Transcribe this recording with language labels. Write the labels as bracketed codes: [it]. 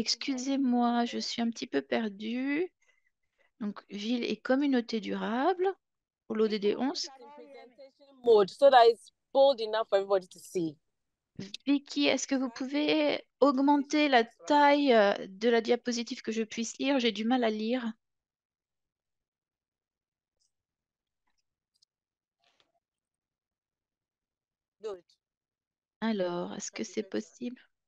[fr] Excusez-moi, je suis un petit peu perdue. Donc, ville et communauté durable pour l'ODD 11. [en] Mode so that it's bold enough for everybody to see. [fr] Vicky, est-ce que vous pouvez augmenter la taille de la diapositive que je puisse lire? J'ai du mal à lire. [en] Good. [fr] Alors, est-ce que c'est possible?